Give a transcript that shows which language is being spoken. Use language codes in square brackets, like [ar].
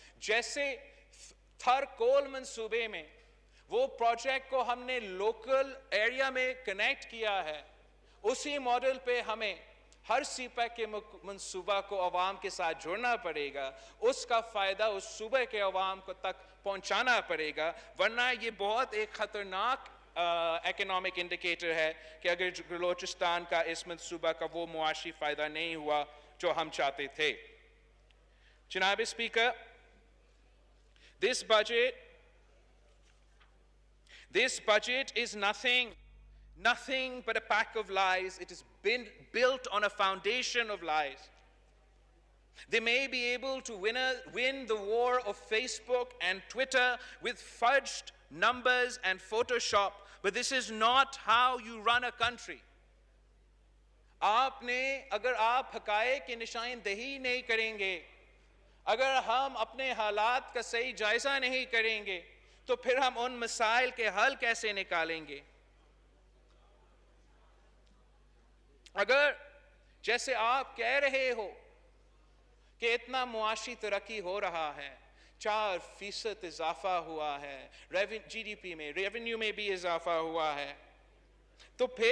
[ur] جیسے تھر کول منصوبے میں وہ پروجیکٹ کو ہم نے لوکل ایریا میں کنیکٹ کیا ہے, اسی ماڈل پہ ہمیں ہر سی پیک کے منصوبہ کو عوام کے ساتھ جوڑنا پڑے گا, اس کا فائدہ اس صوبے کے عوام کو تک پہنچانا پڑے گا. ورنہ یہ بہت ایک خطرناک اکنامک انڈیکیٹر ہے کہ اگر بلوچستان کا اس منصوبہ کا وہ معاشی فائدہ نہیں ہوا جو ہم چاہتے تھے. [en] جناب speaker, this budget is nothing but a pack of lies. It has been built on a foundation of lies. They may be able to win the war of Facebook and Twitter with fudged numbers and Photoshop, but this is not how you run a country. [ur] اگر آپ حقائق کی نشاندہی نہیں کریں گے, اگر ہم اپنے حالات کا صحیح جائزہ نہیں کریں گے تو پھر ہم ان مسائل کے حل کیسے نکالیں گے؟ اگر جیسے آپ کہہ رہے ہو کہ اتنا معاشی ترقی ہو رہا ہے, 4% اضافہ ہوا ہے, جی ڈی پی میں, ریونیو میں بھی اضافہ ہوا ہے, تو پھر